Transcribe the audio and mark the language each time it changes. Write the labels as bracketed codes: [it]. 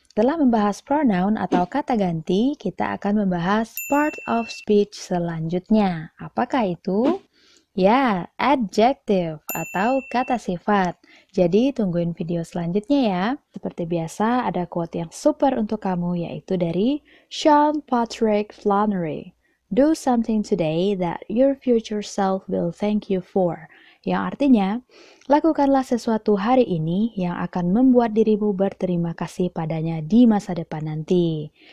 [id] Setelah membahas pronoun atau kata ganti, kita akan membahas part of speech selanjutnya. Apakah itu? Ya, adjective atau kata sifat. Jadi tungguin video selanjutnya ya. Seperti biasa ada quote yang super untuk kamu yaitu dari Sean Patrick Flannery. [en] Do something today that your future self will thank you for. [id] Yang artinya, lakukanlah sesuatu hari ini yang akan membuat dirimu berterima kasih padanya di masa depan nanti.